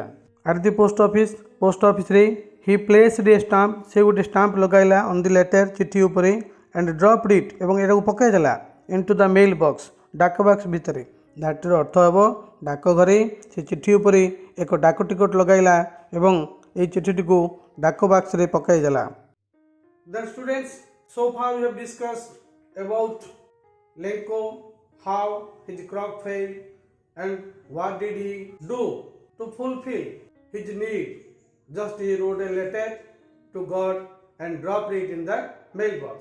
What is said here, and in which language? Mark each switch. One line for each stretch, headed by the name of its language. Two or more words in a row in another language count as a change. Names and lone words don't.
English: At the post office
Odia: ପୋଷ୍ଟ ଅଫିସରେ
English: he placed a stamp
Odia: ସେ ଗୋଟେ ଷ୍ଟାମ୍ପ ଲଗାଇଲା
English: on the letter
Odia: ଚିଠି ଉପରେ
English: and dropped it
Odia: ଏବଂ ଏଟାକୁ ପକାଇଦେଲା
English: into the mail box
Odia: ଡାକ ବାକ୍ସ ଭିତରେ. ଧାଟିର ଅର୍ଥ ହେବ ଡାକ ଘରେ ସେ ଚିଠି ଉପରେ ଏକ ଡାକ ଟିକଟ ଲଗାଇଲା ଏବଂ ଏହି ଚିଠିଟିକୁ ଡାକ ବାକ୍ସରେ ପକାଇଦେଲା.
English: Then students, so far we have discussed about Lenko, how his crop failed and what did he do to fulfill his need. Just he wrote a letter to God and dropped it in the mailbox.